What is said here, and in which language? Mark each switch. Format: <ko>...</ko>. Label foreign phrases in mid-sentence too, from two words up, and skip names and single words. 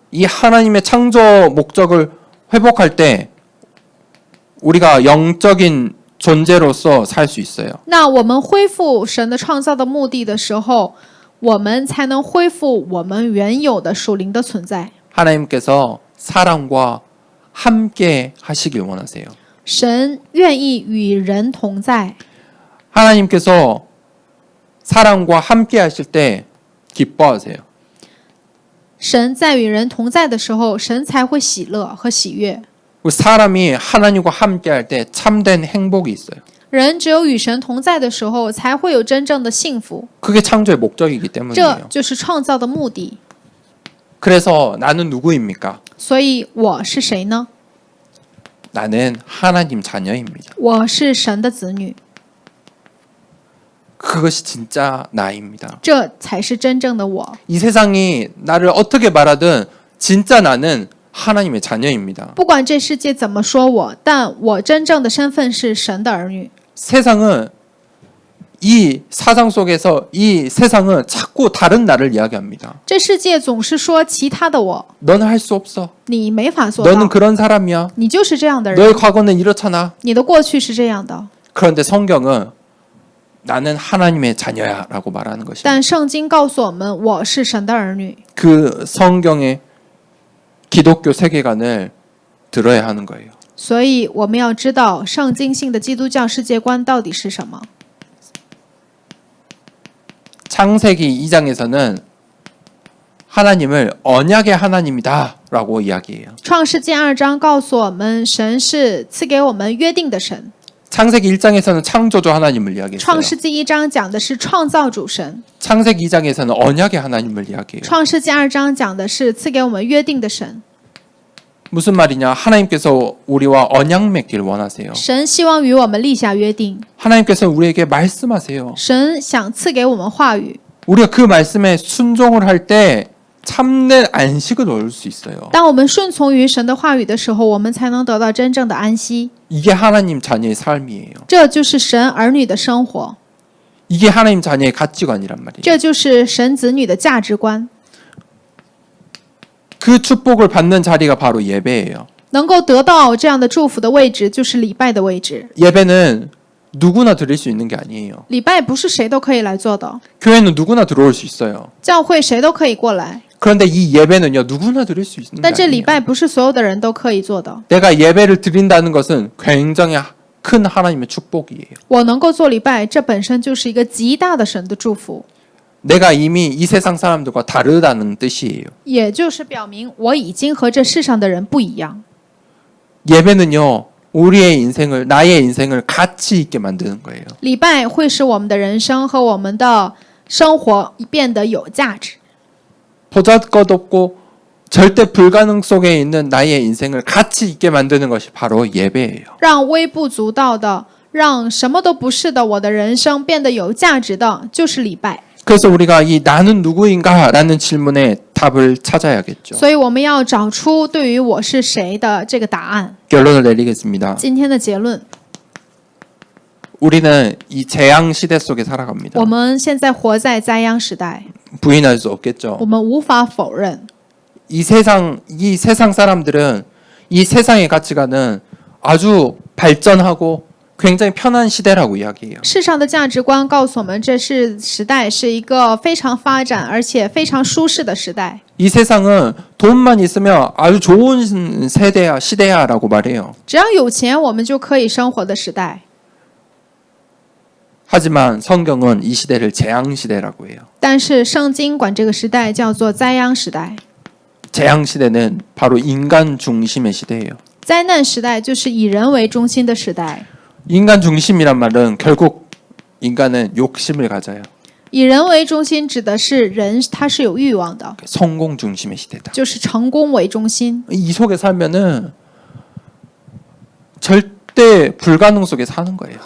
<ko>이 하나님의 창조 목적을 회복할 때 우리가 영적인 존재로서 살 수 있어요.</ko> <zh>那我们恢复神的创造的目的的时候，我们才能恢复我们原有的属灵的存在。</zh> <ko>하나님께서 사람과 함께 하시길 원하세요.</ko> <zh>神愿意与人同在，</zh> <ko>하나님께서 사람과 함께 하실 때 기뻐하세요.</ko> <zh>神在与人同在的时候，神才会喜乐和喜悦。</zh> <ko>사람이 하나님과 함께 할 때 참된 행복이 있어요.</ko> <zh>人只有与神同在的时候，才会有真正的幸福。</zh> <ko>그게 창조의 목적이기</ko> <zh>这</zh> <ko>때문이에요.</ko> <zh>就是创造的目的。</zh> <ko>그래서 나는 누구입니까?</ko> <zh>所以我是谁呢？</zh> <ko>나는 하나님 자녀입니다.</ko> <zh>我是神的子女，</zh> <ko>그것이 진짜 나입니다.</ko> <zh>这才是真正的我。</zh> <ko>이 세상이 나를 어떻게 말하든 진짜 나는 하나님의 자녀입니다.</ko> <zh>不管这世界怎么说我，但我真正的身份是神的儿女。</zh> <ko>세상은 이 사상 속에서 이 세상은 자꾸 다른 나를 이야기합니다.</ko> <zh>这世界总是说其他的我，</zh> <ko>너는 할 수 없어.</ko> <zh>你没法做</zh> <ko>너는</ko> <zh>到，</zh> <ko>그런 사람이야.</ko> <zh>你就是这样的人，</zh> <ko>너의 과거는 이렇잖아.</ko> <zh>你的过去是这样的。</zh> <ko>그런데 성경은 나는 하나님의 자녀야라고 말하는 것입니다.</ko> <zh>但圣经告诉我们，我是神的儿女。</zh> <ko>그 성경의 기독교 세계관을 들어야 하는 거예요.</ko> <zh>所以我们要知道圣经性的基督教世界观到底是什么。</zh> <ko>창세기 2장에서는 하나님을 언약의 하나님이다라고 이야기해요.</ko> <zh>创世纪2章告诉我们，神是赐给我们约定的神。</zh> <ko>창세기 1장에서는 창조주 하나님을 이야기했어요.</ko> <zh>创世纪1章讲的是创造主神，</zh> <ko>창세기 2장에서는 언약의 하나님을 이야기해요.</ko> <zh>创世纪2章讲的是赐给我们约定的神。</zh> <ko>무슨 말이냐? 하나님께서 우리와 언약 맺기를 원하세요.</ko> <zh>神希望与我们立下约定，</zh> <ko>하나님께서 우리에게 말씀하세요.</ko> <zh>神想赐给我们话语。</zh> <ko>우리가 그 말씀에 순종을 할 때 참된 안식을 얻을 수 있어요.</ko> <zh>当我们顺从于神的话语的时候，我们才能得到真正的安息。</zh> <ko>이게 하나님 자녀의 삶이에요.</ko> <zh>这就是神儿女的生活，</zh> <ko>이게 하나님 자녀의 가치관이란 말이에요.</ko> <zh>这就是神子女的价值观。</zh> <ko>그 축복을 받는 자리가 바로 예배예요.</ko> <zh>能够得到这样的祝福的位置，就是礼拜的位置。</zh> <ko>예배는 누구나 드릴 수 있는 게 아니에요.</ko> <zh>礼拜不是谁都可以来做的，</zh> <ko>교회는 누구나 들어올 수 있어요.</ko> <zh>教会谁都可以过来，</zh> <ko>그런데 이 예배는요, 누구나 드릴 수 있는 게</ko> <zh>但这礼</zh> <ko>아니에요.</ko> <zh>拜不是所有的人都可以做的。</zh> <ko>내가 예배를 드린다는 것은 굉장히 큰 하나님의 축복이에요.</ko> <zh>我能够做礼拜，这本身就是一个极大的神的祝福，</zh> <ko>내가 이미 이 세상 사람들과 다르다는 뜻이에요.</ko> <zh>也就是表明我已经和这世上的人不一样。</zh> <ko>예배는요, 우리의 인생을, 나의 인생을 가치 있게 만드는 거예요.</ko> <zh>礼拜会使我们的人生和我们的生活变得有价值。</zh> <ko>보잘것없고 절대 불가능 속에 있는 나의 인생을 가치 있게 만드는 것이 바로 예배예요.</ko> <zh>让微不足道的，让什么都不是的我的人生变得有价值的，就是礼拜。</zh> <ko>그래서 우리가 이 나는 누구인가라는 질문에 답을 찾아야겠죠.</ko> <zh>所以我们要找出对于我是谁的这个答案。</zh> <ko>결론을 내리겠습니다.</ko> <zh>今天的结论，</zh> <ko>우리는 이 재앙 시대 속에 살아갑니다.</ko> <zh>我们现在活在灾殃时代，</zh> <ko>부인할 수 없겠죠.</ko> <zh>我们无法否认。</zh> <ko>이 세상 사람들은 이 세상의 가치관은 아주 발전하고 굉장히 편한 시대라고 이야기해요.</ko> <zh>世上的价值观告诉我们，这是时代是一个非常发展而且非常舒适的时代。</zh> <ko>이 세상은 돈만 있으면 아주 좋은 시대야라고 말해요.</ko> <zh>只要有钱，我们就可以生活的时代。</zh> <ko>하지만 성경은 이 시대를 재앙 시대라고 해요.</ko> <zh>但是圣经管这个时代叫做灾殃时代。</zh> <ko>재앙 시대는 바로 인간 중심의 시대예요.</ko> <zh>灾难时代就是以人为中心的时代。</zh> <ko>인간 중심이란 말은 결국 인간은 욕심을 가져요.</ko> <zh>以人为中心指的是人，他是有欲望的，</zh> <ko>성공 중심의 시대다.</ko> <zh>就是成功为中心。</zh> <ko>이 속에 살면은 절대 불가능 속에 사는 거예요.</ko>